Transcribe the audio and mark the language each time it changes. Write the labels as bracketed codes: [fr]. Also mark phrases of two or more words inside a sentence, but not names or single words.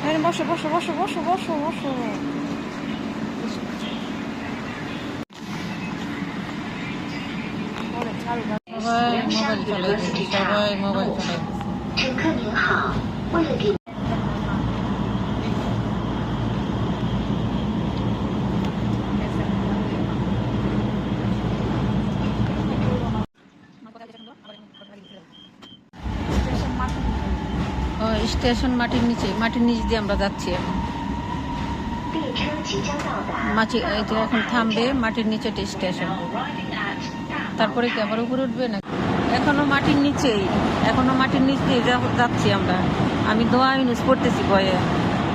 [bn] বসো বসো বসো বসো বসো বসো। সবাই মোবাইল চালাইতেছে, সবাই মোবাইল চালাইতেছে। [zh] 乘客您好，为了给 [bn] স্টেশন মাটির নিচে, মাটির নিচ দিয়ে আমরা যাচ্ছি এখন। [zh] 列车即将到达。 [bn] মাটি এটা এখন থামবে, মাটির নিচে স্টেশন। তারপরে কি আবার উপরে উঠবে না? এখনো মাটির নিচেই, এখনো মাটির নিচ দিয়ে যাচ্ছি আমরা। আমি দোয়া ইউজ করতেছি ভয়ে।